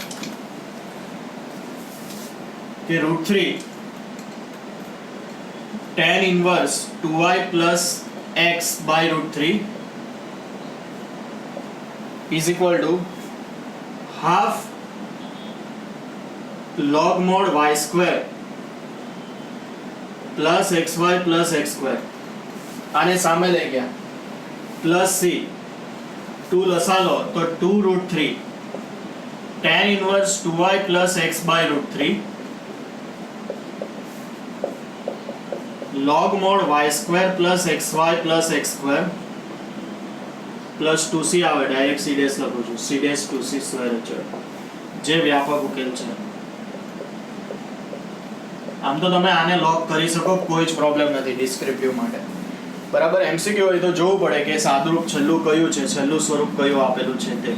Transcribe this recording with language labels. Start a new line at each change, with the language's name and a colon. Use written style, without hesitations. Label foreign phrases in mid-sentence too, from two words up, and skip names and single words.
English: કે √3 tan inverse 2y plus x by √3 is equal to half log mod y² plus xy plus x²
Gujarati: આને સામે લઈ ગયા
English: plus c 2
Gujarati: લસા લો તો
English: 2√3 tan inverse 2y plus x by √3 log mod y² plus xy plus x² plus 2c આવે, direct c dash
Gujarati: લખું છું,
English: c dash 2c square
Gujarati: અચળ, જે વ્યાપક ઉકેલ છે. આમ તો તમે આને લોક કરી શકો, કોઈ જ પ્રોબ્લેમ નથી ડિસ્ક્રિપ્ટિવ માટે. બરાબર, એમસીક્યુ હોય તો જોવું પડે કે સાદુરૂપ છેલ્લું કયું છે, છેલ્લું સ્વરૂપ કયું આપેલું છે તે.